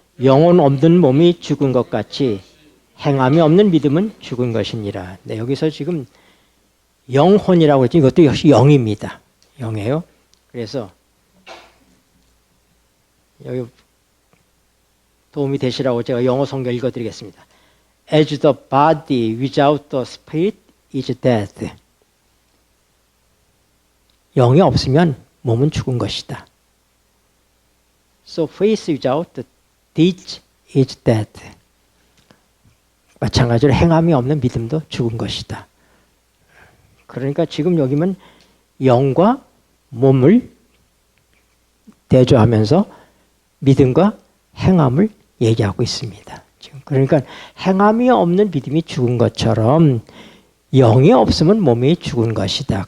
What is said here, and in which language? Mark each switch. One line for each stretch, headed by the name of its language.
Korean: 영혼 없는 몸이 죽은 것 같이 행함이 없는 믿음은 죽은 것이니라. 네, 여기서 지금 영혼이라고 했죠. 이것도 역시 영입니다. 영이에요. 그래서 여기 도움이 되시라고 제가 영어 성경 읽어드리겠습니다.
English: As the body without the spirit is dead.
Korean: 영이 없으면 몸은 죽은 것이다.
English: So faith without the deed is dead.
Korean: 마찬가지로 행함이 없는 믿음도 죽은 것이다. 그러니까 지금 여기면 영과 몸을 대조하면서 믿음과 행함을 얘기하고 있습니다. 지금 그러니까 행함이 없는 믿음이 죽은 것처럼 영이 없으면 몸이 죽은 것이다.